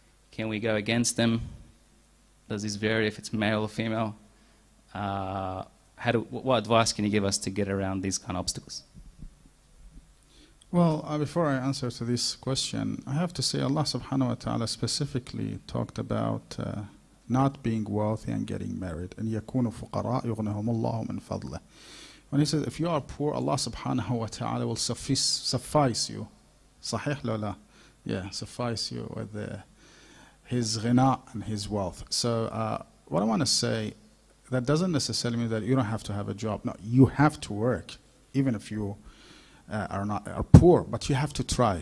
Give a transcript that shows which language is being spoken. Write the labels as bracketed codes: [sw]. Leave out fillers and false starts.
[en] Can we go against them? Does this vary if it's male or female? What advice can you give us to get around these kind of obstacles? Well, before I answer to this question, I have to say Allah subhanahu wa ta'ala specifically talked about not being wealthy and getting married. [ar] And يَكُونُ فُقَرَاء يُغْنِهُمُ اللَّهُ مِنْ فَضْلِهِ. [en] When he says, if you are poor, Allah subhanahu wa ta'ala will suffice you. Sahih la? Yeah, suffice you with His ghina and His wealth. So what I want to say, that doesn't necessarily mean that you don't have to have a job. No, you have to work, even if you are poor, but you have to try.